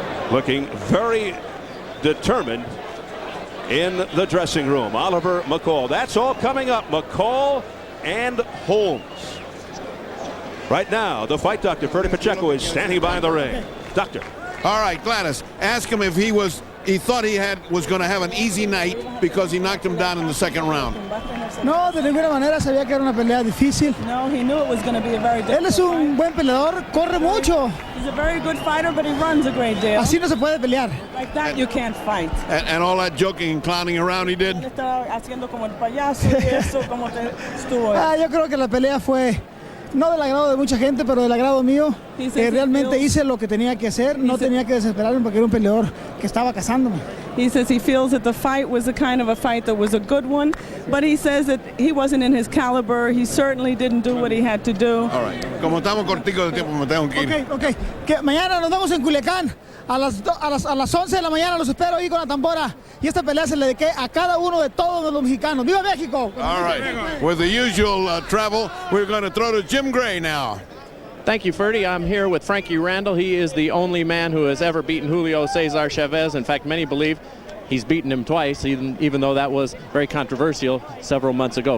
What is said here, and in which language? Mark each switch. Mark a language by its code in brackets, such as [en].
[en] Looking very determined in the dressing room. Oliver McCall. That's all coming up. McCall and Holmes. Right now, the fight doctor, Ferdy Pacheco, is standing by in the ring. Doctor. All right, Gladys, ask him if he thought he was going to have an easy night because he knocked him down in the second round. [es] No, de ninguna manera sabía que era una pelea difícil. [en] No, he knew it was going to be a very difficult [es] Él es un buen peleador, corre mucho. [en] He's a very good fighter, but he runs a great deal. [es] Así no se puede pelear. [en] Like that, you can't fight. And all that joking and clowning around he did? [es] Él estaba haciendo como el payaso y eso, como te estuvo. Yo creo que la pelea fue no del agrado de mucha gente, pero del agrado mío. Realmente hice lo que tenía que hacer, no tenía que desesperarme porque era un peleador que estaba cazándome. [en] He says he feels that the fight was the kind of a fight that was a good one, but he says that he wasn't in his caliber. He certainly didn't do what he had to do. All right. [es] Como estamos corticos de tiempo, me tengo que ir. [en] Okay. [es] Que mañana nos vemos en Culiacán. A las 11 de la mañana los espero ahí con la tambora. Y esta pelea se le dediqué a cada uno de todos los mexicanos. ¡Viva México! [en] All right. With the usual travel, we're going to throw to Jim Gray now. Thank you, Ferdy. I'm here with Frankie Randall. He is the only man who has ever beaten Julio Cesar Chavez. In fact, many believe he's beaten him twice, even though that was very controversial several months ago.